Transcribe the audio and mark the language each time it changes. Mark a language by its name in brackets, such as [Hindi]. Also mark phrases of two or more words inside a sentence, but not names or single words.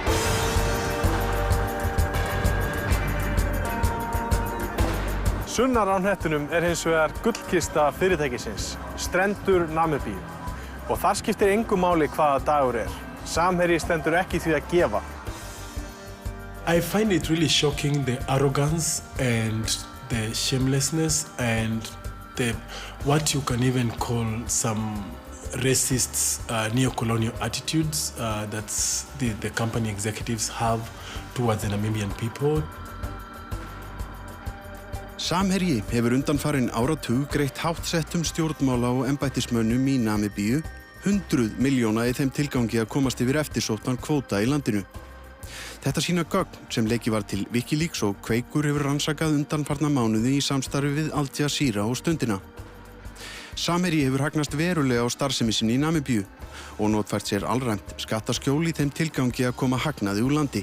[Icelandic] Sunnar á hnettinum hins vegar gullkista fyrirtækisins, Strendur Namibíu. Og þar skiptir engu máli hvaða dagur Samherji stendur ekki því að gefa. [English] I find it really shocking, the arrogance and the shamelessness and what you can even call some racist neo-colonial attitudes that the company executives have towards the Namibian people. [Icelandic] Samherji hefur undanfarinn áratug greitt háttsettum stjórnmála og embættismönnum í Namibíu 100 milljóna í þeim tilgangi að komast yfir eftirsóttan kvóta í landinu. Þetta sýna gögn sem leikið var til Wikileaks og Kveikur hefur rannsakað undanfarna mánuði í samstarfi við Al Jazeera og Stundina. Samherji hefur hagnast verulega á starfsemi sinni í Namibíu og notfært sér alræmt skattaskjól í þeim tilgangi að koma hagnaði úr landi.